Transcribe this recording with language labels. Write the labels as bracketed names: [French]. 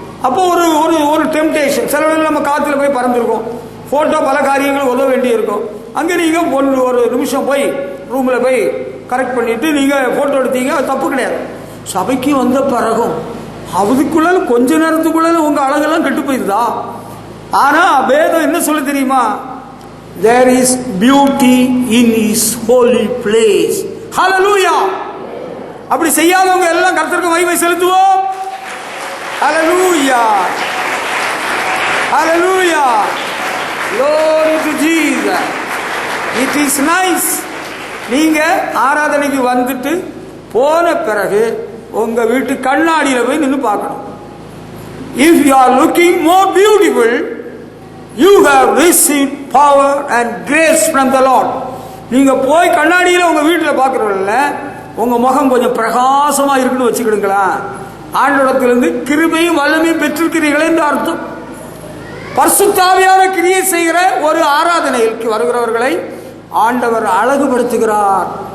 [Tamil] அப்போ ஒரு டெம்டேஷன். சில வேளை நம்ம காற்றுல போய் பறந்துருக்கோம், ஃபோட்டோ பல காரியங்கள் உதவ வேண்டி இருக்கும். அங்கே நீங்கள் ஒரு நிமிஷம் போய் ரூமில் போய் கரெக்ட் பண்ணிட்டு நீங்கள் ஃபோட்டோ எடுத்தீங்க, அது தப்பு கிடையாது. சபைக்கு வந்த பிறகும் அதுக்குள்ள கொஞ்ச நேரத்துக்குள்ள உங்கள் அழகெல்லாம் கெட்டு போயிருதா? ஆனால் வேதம் என்ன சொல்ல தெரியுமா? [English] There is beauty in His holy place. Hallelujah. [Tamil] அப்படி செய்யாதவங்க எல்லாம் கர்த்தருக்கு மகிமை செலுத்துவோம். [English] Hallelujah. Hallelujah. Glory to Jesus. It is nice. [Tamil] நீங்க ஆராதனைக்கு வந்துட்டு போன பிறகு உங்க வீட்டு கண்ணாடியில போய் நின்று பார்க்கணும். [English] If you are looking more beautiful, you have received power and grace from the Lord. [Tamil] நீங்க போய் கண்ணாடியில உங்க வீட்டில் பார்க்கறதுல உங்க முகம் கொஞ்சம் பிரகாசமா இருக்குன்னு வச்சுக்கிடுங்களா, ஆண்டவரிடத்திலிருந்து கிருபையும் வல்லமையும் பெற்றிருக்கிறீர்கள் என்று அர்த்தம். பரிசுத்த ஆவியான கிரியை செய்கிற ஒரு ஆராதனைக்கு வருகிறவர்களை ஆண்டவர் அழகுபடுத்துகிறார்.